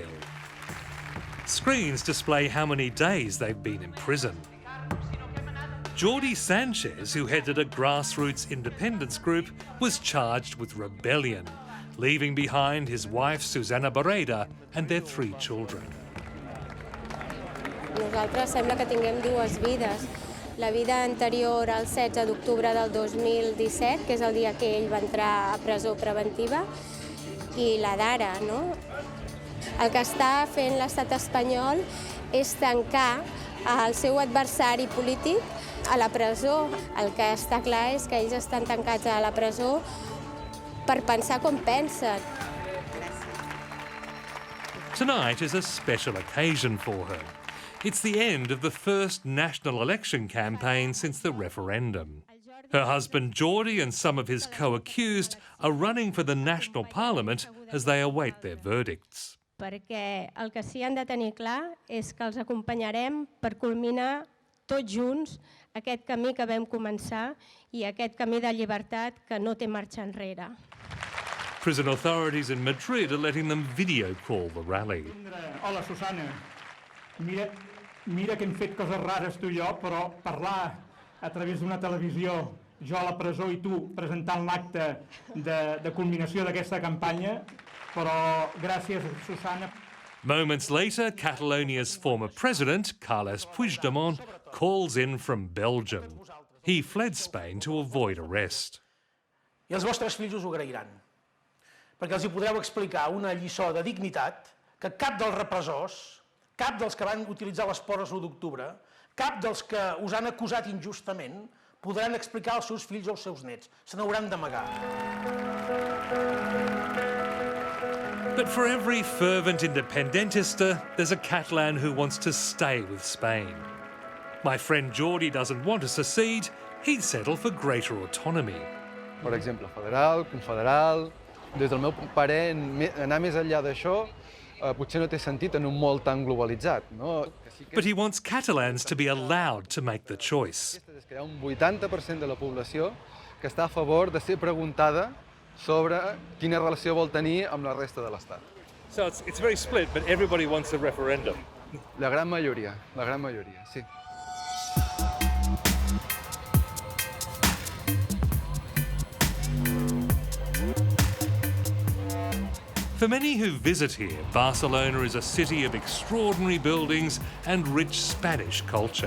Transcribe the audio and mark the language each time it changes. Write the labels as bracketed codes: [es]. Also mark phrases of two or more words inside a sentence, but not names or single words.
[en] Screens display how many days they've been in prison. Jordi Sanchez, who headed a grassroots independence group, was charged with rebellion, leaving behind his wife Susana Barreda and their 3 children. [ca] Nosaltres sembla que tinguem dues vides. La vida anterior al 16 d'octubre del 2017, que és el dia que ell va entrar a presó preventiva, i la d'ara, no? El que està fent l'estat espanyol és tancar el seu adversari polític a la presó. El que està clar és que ells estan tancats a la presó per pensar com pensen. [en] Tonight is a special occasion for her. It's the end of the first national election campaign since the referendum. Her husband Jordi and some of his co-accused are running for the national parliament as they await their verdicts. [ca] Perquè el que sí han de tenir clar és que els acompanyarem per culminar tots junts aquest camí que vam començar i aquest camí de llibertat que no té marxa enrere. [en] Prison authorities in Madrid are letting them video call the rally. [ca] Hola, Susana. Mira que hem fet coses rares tu i jo, però parlar a través d'una televisió, jo a la presó i tu presentant l'acte de culminació d'aquesta campanya, però gràcies, Susana. [en] Moments later, Catalonia's former president, Carles Puigdemont, calls in from Belgium. He fled Spain to avoid arrest. [ca] I els vostres fills us ho agrairan, perquè els hi podreu explicar una lliçó de dignitat que cap dels repressors, cap dels que van utilitzar les porres l'1 d'octubre, cap dels que us han acusat injustament podran explicar als seus fills o als seus nets. Se n'hauran d'amagar. [en] But for every fervent independentista, there's a Catalan who wants to stay with Spain. My friend Jordi doesn't want to secede, he'd settle for greater autonomy. [ca] Per exemple, federal, confederal. Des del meu parer, anar més enllà d'això potser no té sentit en un món tan globalitzat, no? [en] But he wants Catalans to be allowed to make the choice. [ca] Hi ha un 80% de la població que està a favor de ser preguntada sobre quina relació vol tenir amb la resta de l'Estat. [en] So it's very split, but everybody wants a referendum. [ca] La gran majoria, sí. [en] For many who visit here, Barcelona is a city of extraordinary buildings and rich Spanish culture.